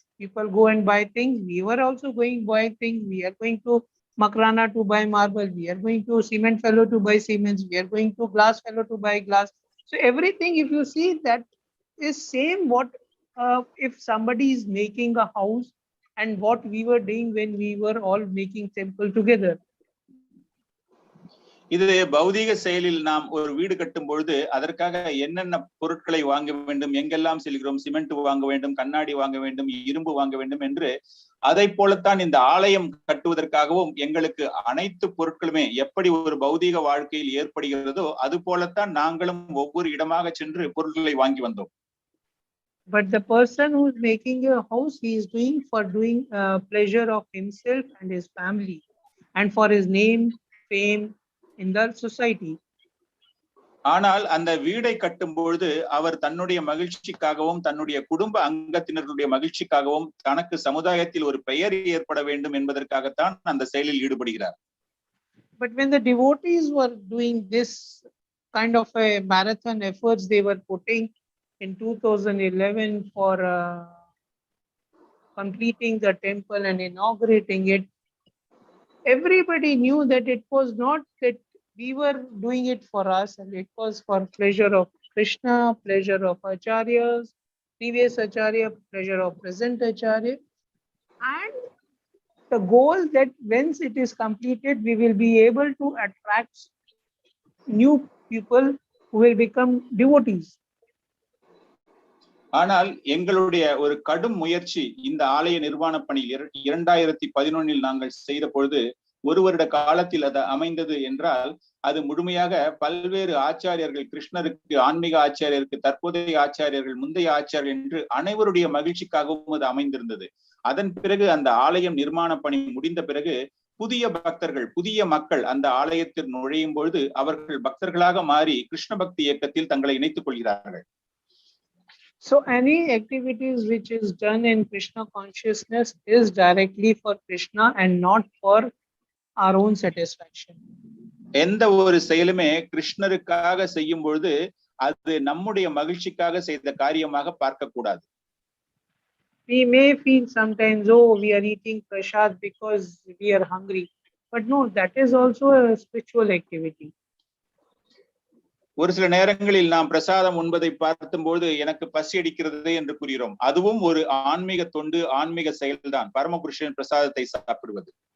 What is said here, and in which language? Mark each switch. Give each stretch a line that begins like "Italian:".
English: People go and buy things, we were also going buy things. We are going to Makrana to buy marble, we are going to cement fellow to buy cements, we are going to glass fellow to buy glass. So everything, if you see, that is same what if somebody is making a house and what we were doing when we were all making temple together.
Tamil: இது பௌதீக செயலில் நாம் ஒரு வீடு கட்டும் பொழுது அதற்காக என்னென்ன பொருட்களை வாங்க வேண்டும், எங்கெல்லாம் செல்கிறோம், சிமெண்ட் வாங்க வேண்டும், கண்ணாடி வாங்க வேண்டும், இரும்பு வாங்க வேண்டும் என்று அதை போலத்தான் இந்த ஆலயம் கட்டுவதற்காகவும் எங்களுக்கு அனைத்து பொருட்களுமே எப்படி ஒரு பௌதீக வாழ்க்கையில் ஏற்படுகிறதோ அது போலத்தான் நாங்களும் ஒவ்வொரு இடமாக சென்று பொருட்களை வாங்கி வந்தோம்.
English: But the person who is making a house, he is doing for pleasure of himself and his family, and for his name, fame in the society.
Tamil: ஆனால் அந்த வீடை கட்டும் பொழுது அவர் தன்னுடைய மகிழ்ச்சிக்காகவும் தன்னுடைய குடும்ப அங்கத்தினர்களுடைய மகிழ்ச்சிக்காகவும் தனக்கு சமுதாயத்தில் ஒரு பெயர் ஏற்பட வேண்டும் என்பதற்காகத்தான் அந்த செயலில் ஈடுபடுகிறார்.
English: But when the devotees were doing this kind of a marathon efforts they were putting in 2011 for completing the temple and inaugurating it, everybody knew that it was not that we were doing it for us, and it was for pleasure of Krishna, pleasure of acharyas, previous acharya, pleasure of present acharya, and the goal that once it is completed, we will be able to attract new people who will become devotees.
Tamil: ஆனால் எங்களுடைய ஒரு கடும் முயற்சி இந்த ஆலய நிர்வாண பணியில் 2011 நாங்கள் செய்த பொழுது ஒரு வருட காலத்தில் அது அமைந்தது என்றால் அது முழுமையாக பல்வேறு ஆச்சாரியர்கள், கிருஷ்ணருக்கு, ஆன்மீக ஆச்சாரியருக்கு, தற்போதைய ஆச்சாரியர்கள், முந்தைய ஆச்சாரியர்கள் என்று அனைவருடைய மகிழ்ச்சிக்காகவும் அது அமைந்திருந்தது. அதன் பிறகு அந்த ஆலயம் நிர்மாண பணி முடிந்த பிறகு புதிய பக்தர்கள், புதிய மக்கள் அந்த ஆலயத்தில் நுழையும் பொழுது அவர்கள் பக்தர்களாக மாறி கிருஷ்ண பக்தி இயக்கத்தில் தங்களை இணைத்துக் கொள்கிறார்கள்.
English: So any activities which is done in Krishna consciousness is directly for Krishna and not for our own satisfaction.
Tamil: எந்த ஒரு செயலுமே கிருஷ்ணருக்காக செய்யும் பொழுது அது நம்முடைய மகிழ்ச்சிக்காக செய்த காரியமாக பார்க்க கூடாது.
English: We may feel sometimes, oh, we are eating prasad because we are hungry, but no, that is also a spiritual activity.
Tamil: ஒரு சில நேரங்களில் நாம் பிரசாதம் உண்பதை பார்க்கும்போது எனக்கு பசி அடிக்கிறது என்று கூறுகிறோம். அதுவும் ஒரு ஆன்மீக தொண்டு, ஆன்மீக செயல்தான், பரமபுருஷன் பிரசாதத்தை சாப்பிடுவது.